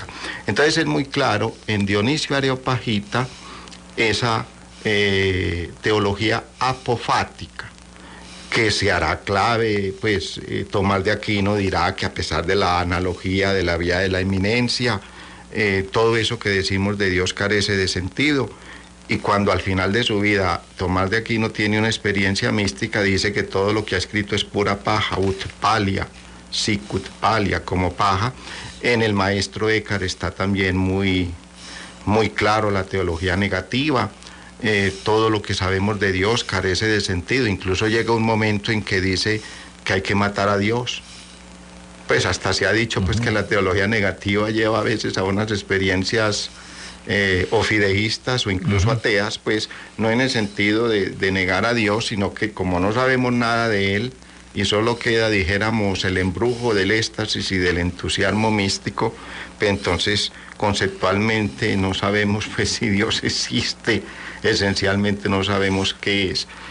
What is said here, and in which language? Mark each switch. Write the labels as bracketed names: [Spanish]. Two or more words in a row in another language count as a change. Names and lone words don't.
[Spanish] Entonces es muy claro en Dionisio Areopagita esa teología apofática, que se hará clave, pues Tomás de Aquino dirá que a pesar de la analogía de la vía de la eminencia, todo eso que decimos de Dios carece de sentido. Y cuando al final de su vida Tomás de Aquino tiene una experiencia mística, dice que todo lo que ha escrito es pura paja, [Latin] ut palia, sicut palia, [Spanish] como paja. En el maestro Eckhart está también muy claro la teología negativa. Todo lo que sabemos de Dios carece de sentido. Incluso llega un momento en que dice que hay que matar a Dios. Pues hasta se ha dicho pues que la teología negativa lleva a veces a unas experiencias o fideístas o incluso ateas, pues no en el sentido de negar a Dios, sino que como no sabemos nada de Él y solo queda, dijéramos, el embrujo del éxtasis y del entusiasmo místico, pues entonces conceptualmente no sabemos pues si Dios existe, esencialmente no sabemos qué es.